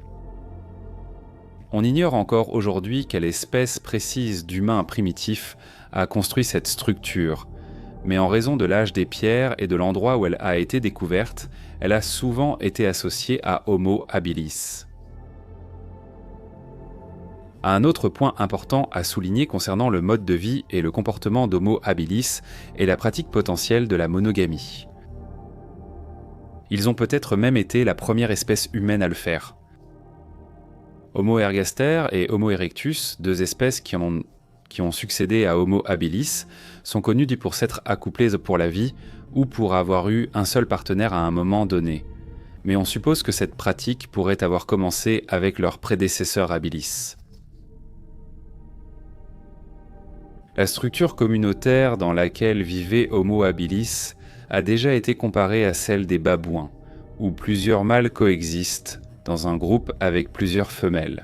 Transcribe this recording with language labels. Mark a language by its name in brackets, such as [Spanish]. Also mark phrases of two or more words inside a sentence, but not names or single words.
[French] On ignore encore aujourd'hui quelle espèce précise d'humain primitif a construit cette structure, mais en raison de l'âge des pierres et de l'endroit où elle a été découverte, elle a souvent été associée à Homo habilis. Un autre point important à souligner concernant le mode de vie et le comportement d'Homo habilis est la pratique potentielle de la monogamie. Ils ont peut-être même été la première espèce humaine à le faire. Homo ergaster et Homo erectus, 2 espèces qui ont succédé à Homo habilis, sont connues pour s'être accouplées pour la vie ou pour avoir eu un seul partenaire à un moment donné. Mais on suppose que cette pratique pourrait avoir commencé avec leur prédécesseur habilis. La structure communautaire dans laquelle vivait Homo habilis a déjà été comparée à celle des babouins, où plusieurs mâles coexistent dans un groupe avec plusieurs femelles.